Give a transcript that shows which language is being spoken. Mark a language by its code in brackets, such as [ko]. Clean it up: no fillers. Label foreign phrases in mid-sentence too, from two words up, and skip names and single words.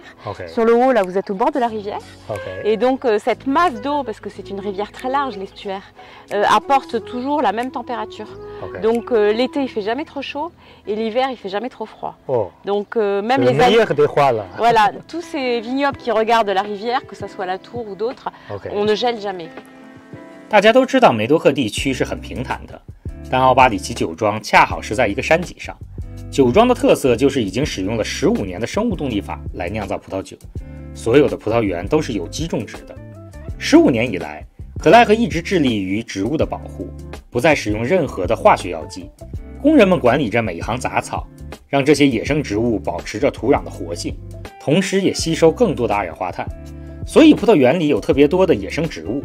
[fr] Sur le haut, là, vous êtes au bord de la rivière. Et donc, cette masse d'eau, parce que c'est une rivière très large, l'estuaire, apporte toujours la même température. Donc, l'été, il ne fait jamais trop chaud, et l'hiver, il ne fait jamais trop froid. Donc, même les voilà, tous ces vignobles qui regardent la rivière, que ce soit la Tour ou d'autres, on ne gèle jamais. [zh] 大家都知道梅多克地区是很平坦的。但奥巴里奇酒庄恰好是在一个山脊上，酒庄的特色就是已经使用了15年的生物动力法来酿造葡萄酒，所有的葡萄园都是有机种植的。15年以来，克莱赫一直致力于植物的保护，不再使用任何的化学药剂，工人们管理着每一行杂草，让这些野生植物保持着土壤的活性，同时也吸收更多的二氧化碳，所以葡萄园里有特别多的野生植物。